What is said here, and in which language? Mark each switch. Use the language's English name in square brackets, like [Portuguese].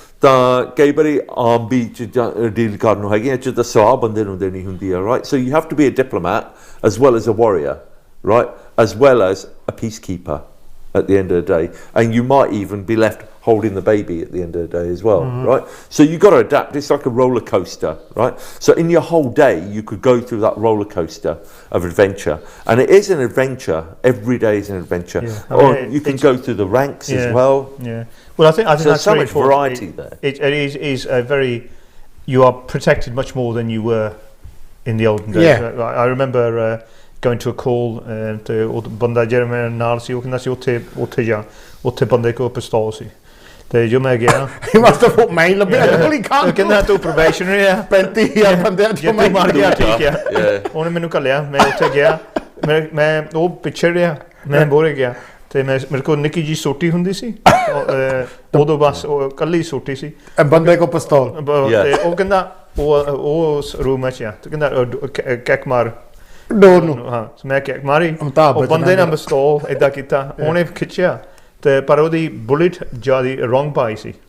[Punjabi] ਤਾਂ ਕਈ ਵਾਰੀ ਆਮ ਵੀ ਚੀਜ਼ਾਂ ਡੀਲ ਕਰਨ ਨੂੰ ਹੈਗੀਆਂ, ਜਿੱਦਾਂ ਸਲਾਹ ਬੰਦੇ ਨੂੰ ਦੇਣੀ ਹੁੰਦੀ ਹੈ, right? [English] So you have to be a diplomat as well as a warrior, right? As well as a peacekeeper at the end of the day, and you might even be left holding the baby at the end of the day as well, right? So you've got to adapt. It's like a roller coaster, right? So in your whole day you could go through that roller coaster of adventure, and it is an adventure. Every day is an adventure. Or you can go through the ranks as well. Well, I think so that's so much variety there. It is a very, you are protected much more than you were in the olden days. I remember going to a call [Punjabi] ਤੇ ਉਹ ਬੰਦਾ ਜਿਹੜਾ ਮੇਰੇ ਨਾਲ ਸੀ, ਉਹ ਕਹਿੰਦਾ ਸੀ ਉੱਥੇ ਜਾ, ਉੱਥੇ ਬੰਦੇ ਕੋਲ ਪਿਸਤੌਲ ਸੀ, ਤੇ ਜੋ ਮੈਂ ਗਿਆ ਮੈਂ ਹੀ ਲੱਭਿਆ, ਕਹਿੰਦਾ ਤੂੰ ਪ੍ਰੋਬੇਸ਼ਨਰੀ ਆ, 35,000 ਬੰਦਿਆਂ ਚੋਂ ਮੈਂ ਮਾਰ ਗਿਆ, ਠੀਕ ਆ, ਉਹਨੇ ਮੈਨੂੰ ਘੱਲਿਆ, ਮੈਂ ਉੱਥੇ ਗਿਆ, ਮੈਂ ਉਹ ਪਿੱਛੇ ਰਿਹਾ, ਮੈਂ ਬੋਰੇ ਗਿਆ, ਤੇ ਮੇਰੇ ਕੋਲ ਨਿੱਕੀ ਜੀ ਸੋਟੀ ਹੁੰਦੀ ਸੀ, ਉਦੋਂ ਬਸ ਉਹ ਕੱਲੀ ਸੋਟੀ ਸੀ, ਬੰਦੇ ਕੋਲ ਪਿਸਤੌਲ, ਤੇ ਉਹ ਕਹਿੰਦਾ ਉਹ ਰੂਮ 'ਚ ਆ, ਤੇ ਕਹਿੰਦਾ ਕੈਕ ਮਾਰ ਡੋਰ ਨੂੰ, ਹਾਂ ਮੈਂ ਕਿਹਾ ਮਾਰੀ, ਉਹ ਬੰਦੇ ਨੇ ਪਿਸਤੌਲ ਏਦਾਂ ਕੀਤਾ, ਉਹਨੇ ਖਿੱਚਿਆ, ਤੇ ਪਰ ਉਹਦੀ ਬੁਲਟ ਜਿਆਦਾ ਰੋਂਗ ਪਾਈ ਸੀ।